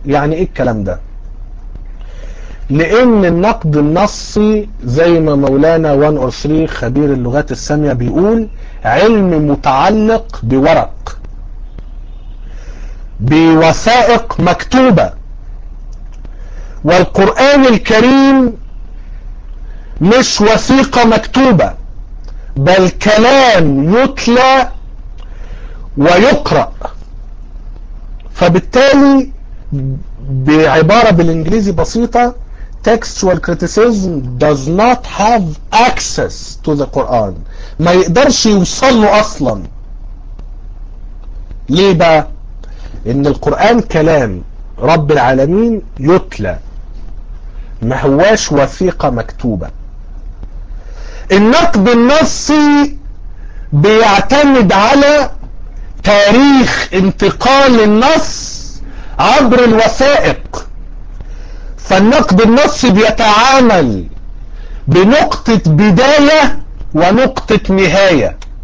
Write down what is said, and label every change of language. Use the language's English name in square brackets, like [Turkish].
[Arabic] يعني إيه الكلام ده؟ لأن النقد النصي زي ما مولانا وان أورثري خبير اللغات السامية بيقول، علم متعلق بورق، بوثائق مكتوبة. والقرآن الكريم مش وثيقة مكتوبة، بل كلام يتلى ويقرأ. فبالتالي بعبارة بالإنجليزي بسيطة: [English] textual criticism does not have access to the Quran، [Arabic] ما يقدرش يوصل له أصلا. ليه بقى؟ إن القرآن كلام رب العالمين يتلى، ما هواش وثيقة مكتوبة. النقد النصي بيعتمد على تاريخ انتقال النص عبر الوثائق، فالنقد النصي بيتعامل بنقطة بداية ونقطة نهاية.